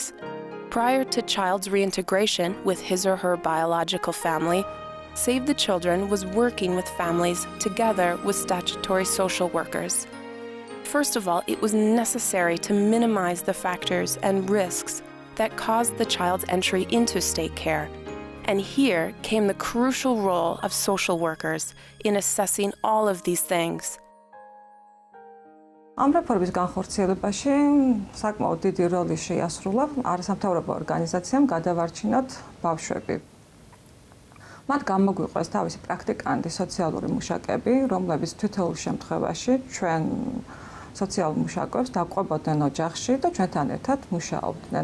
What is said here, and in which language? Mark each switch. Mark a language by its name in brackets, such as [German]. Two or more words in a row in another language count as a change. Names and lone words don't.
[English] Prior to child's reintegration with his or her biological family, Save the Children was working with families together with statutory social workers. First of all, it was necessary to minimize the factors and risks that caused the child's entry into state care. And here came the crucial role of social workers in assessing all of these things. [Georgian] ამ რეფორმის განხორციელებაში საკმაოდ დიდი როლი შეასრულა არასამთავრობო ორგანიზაციამ გადავარჩინოთ ბავშვები. მათ გამოგვიყვეს თავისი პრაქტიკანტი სოციალური მუშაკები, რომლებიც თითოეულ შემთხვევაში ჩვენ სოციალურ მუშაკებს დაყვებოდნენ ოჯახში და ჩვენთან ერთად მუშაობდნენ.